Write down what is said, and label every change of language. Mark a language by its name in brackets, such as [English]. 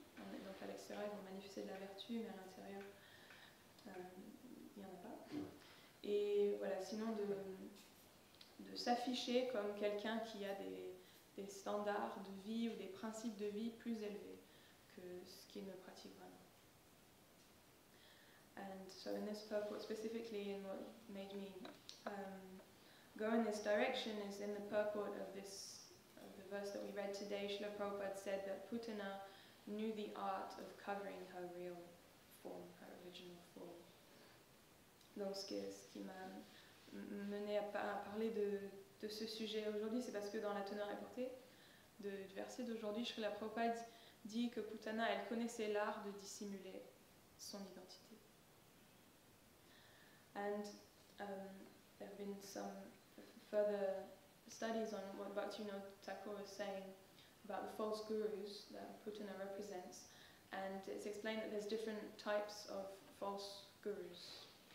[French] Donc à l'extérieur, ils vont manifester de la vertu, mais à l'intérieur, il n'y en a pas. Et voilà, sinon de s'afficher comme quelqu'un qui a des standards de vie ou des principes de vie plus élevés que ce qu'il ne pratique vraiment. [English] And so in this purport specifically, and what made me go in this direction is in the purport of the verse that we read today. Srila Prabhupada said that Putana knew the art of covering her real form, her original form. [French] Donc ce qui m'a mené à parler de ce sujet aujourd'hui, c'est parce que dans la teneur et portée du verset d'aujourd'hui, Srila Prabhupada dit que Putana, elle connaissait l'art de dissimuler son identité. [English] And there have been some further studies on what Bhaktivinoda Thakur was saying about the false gurus that Putana represents, and it's explained that there's different types of false gurus.